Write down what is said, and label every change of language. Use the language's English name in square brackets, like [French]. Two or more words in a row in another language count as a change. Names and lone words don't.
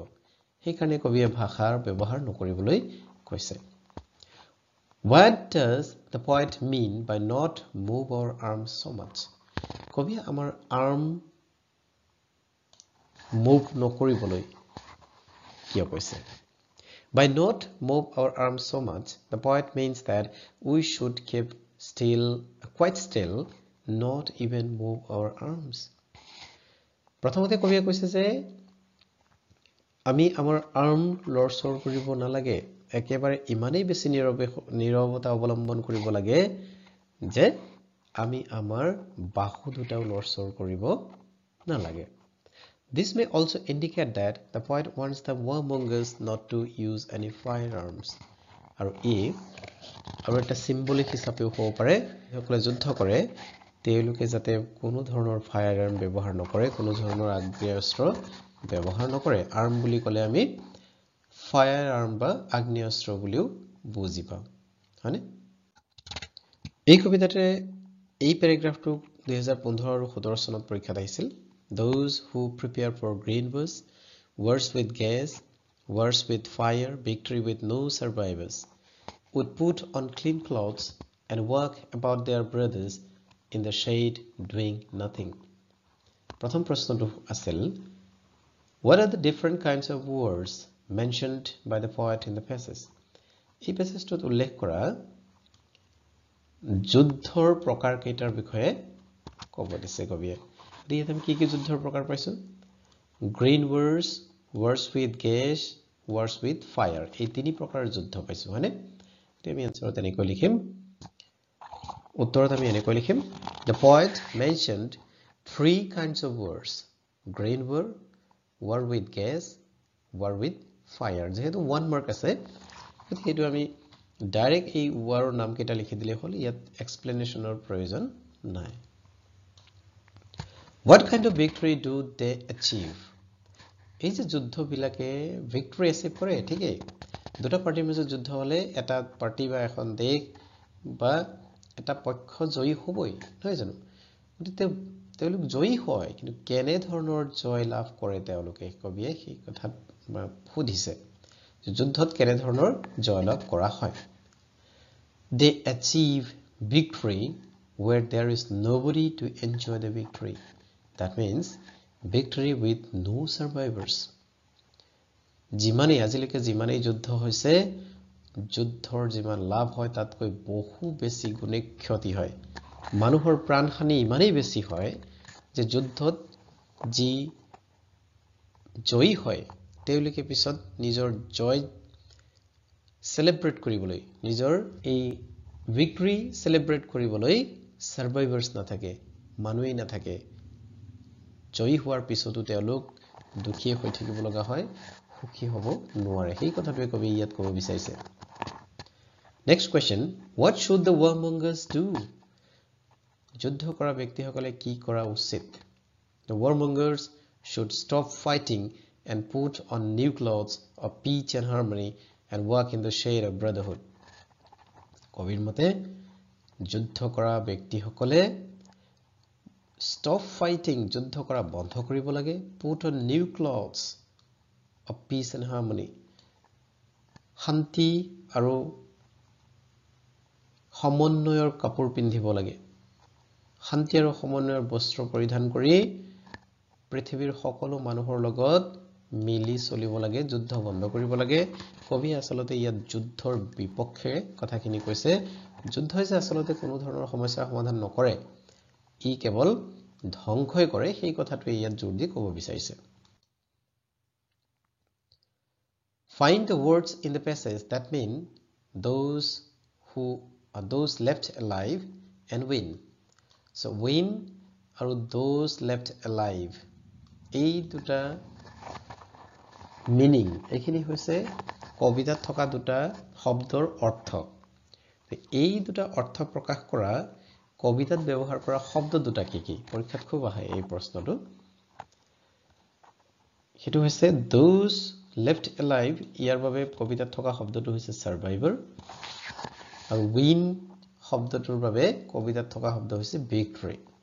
[Assamese] সেইকাৰণে কবিয়ে ভাষাৰ ব্যৱহাৰ নকৰিবলৈ কৈছে। [English] What does the poet mean by not move our arms so much? [Assamese] কবিয়ে আমাৰ [English] arm move [Assamese] নকৰিবলৈ কিয় কৈছে? [English] By not move our arms so much, the poet means that we should keep still, quite still, not even move our arms. [Assamese] প্ৰথমতে কবিয়ে কৈছে যে আমি আমাৰ আৰ্ম লৰচৰ কৰিব নালাগে, একেবাৰে ইমানেই বেছি নীৰৱতা অৱলম্বন কৰিব লাগে যে আমি আমাৰ বাহু দুটাও লৰচৰ কৰিব নালাগে। [English] This may also indicate that the poet wants the warmongers not to use any firearms. [Assamese] আৰু এটা symbolic হিচাপেও হ'ব পাৰে, যিসকলে যুদ্ধ কৰে তেওঁলোকে যাতে কোনো ধৰণৰ [English] fire arm [Assamese] ব্যৱহাৰ নকৰে, কোনো ধৰণৰ আগ্নেয়াস্ত্ৰ ব্যৱহাৰ নকৰে। আৰ্ম বুলি ক'লে আমি [English] fire arm [Assamese] বা আগ্নেয়াস্ত্ৰ বুলিও বুজি পাওঁ, হয়নে? এই কবিতাতে এই পেৰাগ্ৰাফটো 2015 আৰু 17 চনত পৰীক্ষাত আহিছিল। [English] Those who prepare for green bush, wars with gas, wars with fire, victory with no survivors, would put on clean clothes and walk about their brothers in the shade doing nothing. [Assamese] প্ৰথম প্ৰশ্নটো আছিল [English] What are the different kinds of wars mentioned by the poet in the passage? [Assamese] এই প্যাসেজটোত উল্লেখ কৰা যুদ্ধৰ প্ৰকাৰ কেইটাৰ বিষয়ে ক'ব দিছে কবিয়ে। ইয়াত আমি কি যুদ্ধৰ প্ৰকাৰ পাইছো? [English] গ্ৰীণ wars, wars with gas, wars with fire, [Assamese] এই তিনি প্ৰকাৰৰ যুদ্ধ পাইছো হয়নে? এতিয়া আমি আনসাৰত এনেকৈ লিখিম, উত্তৰত আমি এনেকৈ লিখিম, [English] the poet mentioned three kinds of wars: green war, war with gas, war with fire. [Assamese] যেহেতু [English] one mark [Assamese] আছে সেইটো আমি ডাইৰেক্ট এই ওয়াৰৰ নাম কেইটা লিখি দিলে হ'ল, ইয়াত এক্সপ্লেনেশ্যনৰ প্ৰয়োজন নাই। [English] What kind of victory do they achieve? [Assamese] এই যে যুদ্ধবিলাকে [English] victory achieve [Assamese] কৰে, ঠিকেই। দুটা পাৰ্টিৰ মাজত যুদ্ধ হলে এটা পাৰ্টি বা এখন দেশ বা এটা পক্ষ জয়ী হ'বই, নহয় জানো? গতিকে তেওঁলোক জয়ী হয়, কিন্তু কেনে ধৰণৰ জয় লাভ কৰে তেওঁলোকে, কবিয়ে সেই কথা সুধিছে, যুদ্ধত কেনে ধৰণৰ জয় লাভ কৰা হয়। [English] They achieve victory where there is nobody to enjoy the victory. That means victory with no survivors. [Assamese] যিমানেই আজিলৈকে যিমানেই যুদ্ধ হৈছে, যুদ্ধৰ যিমান লাভ হয় তাতকৈ বহু বেছি গুণে ক্ষতি হয়। মানুহৰ প্ৰাণহানি ইমানেই বেছি হয় যে যুদ্ধত যি জয়ী হয় তেওঁলোকে পিছত নিজৰ জয় সেলিব্ৰেট কৰিবলৈ, নিজৰ এই [English] victory celebrate [Assamese] কৰিবলৈ সাৰ্ভাইভাৰ্ছ নাথাকে, মানুহেই নাথাকে। জয়ী হোৱাৰ পিছতো তেওঁলোক দুখী হৈ থাকিব লগা হয়, সুখী হ'ব নোৱাৰে। সেই কথাটোৱে কবি ইয়াত ক'ব বিচাৰিছে। [English] next question, what should the warmongers do? [Assamese] যুদ্ধ কৰা ব্যক্তিসকলে কি কৰা উচিত? [English] The warmongers should stop fighting and put on new clothes of peace and harmony and walk in the shade of brotherhood. [Assamese] কবিৰ মতে যুদ্ধ কৰা ব্যক্তিসকলে [English] stop fighting, [Assamese] যুদ্ধ কৰা বন্ধ কৰিব লাগে, [English] put on new clothes of peace and harmony, [Assamese] শান্তি আৰু সমন্বয়ৰ কাপোৰ পিন্ধিব লাগে, শান্তি আৰু সমন্বয়ৰ বস্ত্ৰ পৰিধান কৰি পৃথিৱীৰ সকলো মানুহৰ লগত মিলি চলিব লাগে, যুদ্ধ বন্ধ কৰিব লাগে। কবি আচলতে ইয়াত যুদ্ধৰ বিপক্ষে কথাখিনি কৈছে। যুদ্ধই যে আচলতে কোনো ধৰণৰ সমস্যাৰ সমাধান নকৰে, ই কেৱল ধ্বংসই কৰে, সেই কথাটোৱে ইয়াত জোৰ দি ক'ব বিচাৰিছে। [English] Find the words in the passage that mean those who are those left alive and win. So win আৰু those left alive, [Assamese] এই দুটা মিনিং, এইখিনি হৈছে কবিতাত থকা দুটা শব্দৰ অৰ্থ। এই দুটা অৰ্থ প্ৰকাশ কৰা কবিতাত ব্যৱহাৰ কৰা শব্দ দুটা কি কি? পৰীক্ষাত খুব আহে এই প্ৰশ্নটো। সেইটো হৈছে [English] those left alive, [Assamese] ইয়াৰ বাবে কবিতাত থকা শব্দটো হৈছে survivor, আৰু win শব্দটোৰ বাবে কবিতাত থকা শব্দ হৈছে victory।